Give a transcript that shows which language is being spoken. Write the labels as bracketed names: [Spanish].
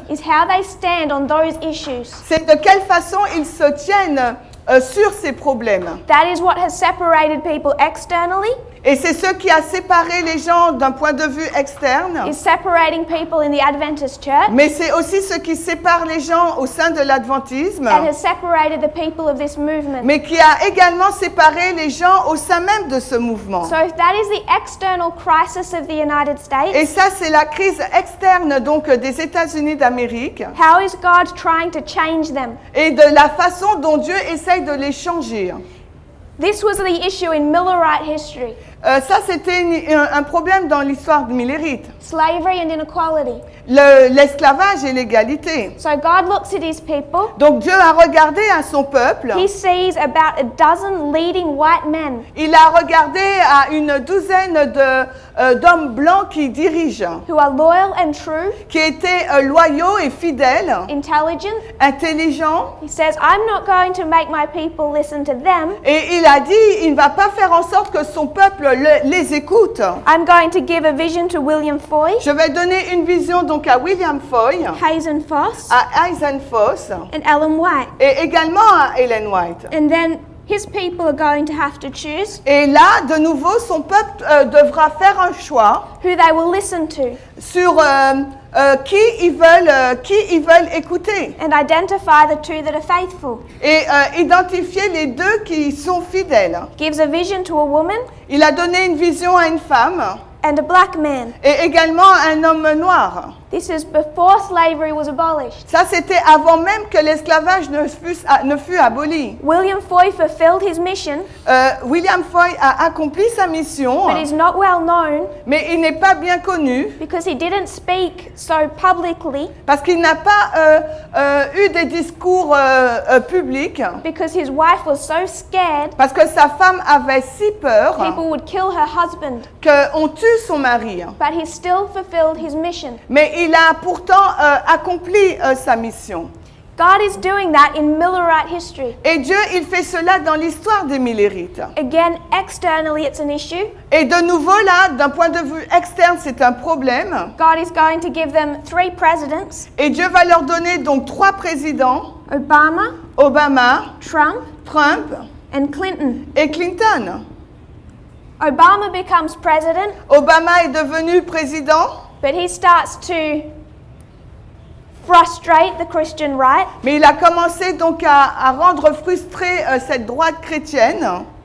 [English] is how they stand on those issues. [French] c'est de quelle façon ils se tiennent sur ces problèmes. [English] That is what has separated people externally, [French] Et c'est ce qui a séparé les gens d'un point de vue externe, [English] is separating people in the Adventist church, [French] mais c'est aussi ce qui sépare les gens au sein de l'adventisme, [English] and has separated the people of this movement. [French] mais qui a également séparé les gens au sein même de ce mouvement. [English] So that is the external crisis of the United States. [French] Et ça, c'est la crise externe donc des États-Unis d'Amérique [English] How is God trying to change them? [French] et de la façon dont Dieu essaye de les changer. [English] This was the issue in Millerite history. [French] Ça, c'était un problème dans l'histoire millérite. [English] Slavery and inequality. [French] L'esclavage et l'égalité. [English] So God looks at his people. [French] Donc Dieu a regardé à son peuple. [English] He sees about a dozen leading white men [French] Il a regardé à une douzaine d'hommes blancs qui dirigent, [English] who are loyal and true, [French] qui étaient loyaux et fidèles, [English] intelligent. [French] intelligents. [English] He says, I'm not going to make my people listen to them. [French] Et il a dit, il ne va pas faire en sorte que son peuple les écoute. [English] I'm going to give a vision to William Foy, [French] Je vais donner une vision donc à William Foy, [English] Hazen Foss, [French] à Eisen Foss [English] and Ellen White. [French] et également à Ellen White. [English] And then his people are going to have to choose [French] Et là, de nouveau, son peuple devra faire un choix [English] who they will listen to [French] sur qui ils veulent écouter [English] and identify the two that are faithful. [French] et identifier les deux qui sont fidèles. [English] Gives a vision to a woman [French] Il a donné une vision à une femme [English] and a black man. [French] et également à un homme noir. [English] This is before slavery was abolished. [French] Ça, c'était avant même que l'esclavage ne fut aboli. [English] William Foy fulfilled his mission, [French] William Foy a accompli sa mission, [English] but is not well known [French] mais il n'est pas bien connu [English] because he didn't speak so publicly, [French] parce qu'il n'a pas eu des discours publics, [English] because his wife was so scared [French] parce que sa femme avait si peur [English] people would kill her husband. [French] qu'on tue son mari. [English] But he still fulfilled his mission. [French] Mais il a pourtant accompli sa mission. [English] God is doing that in Millerite history. [French] Et Dieu, il fait cela dans l'histoire des Millérites. [English] Again, externally it's an issue. [French] Et de nouveau là, d'un point de vue externe, c'est un problème. [English] God is going to give them 3 presidents, [French] Et Dieu va leur donner donc 3 présidents, [English] Obama, [French] Obama, [English] Trump, [French] Trump [English] and Clinton. [French] et Clinton. [English] Obama becomes president, [French] Obama est devenu président, [English] but he starts to frustrate the Christian right. [French] mais il a commencé donc à rendre frustrée cette droite chrétienne.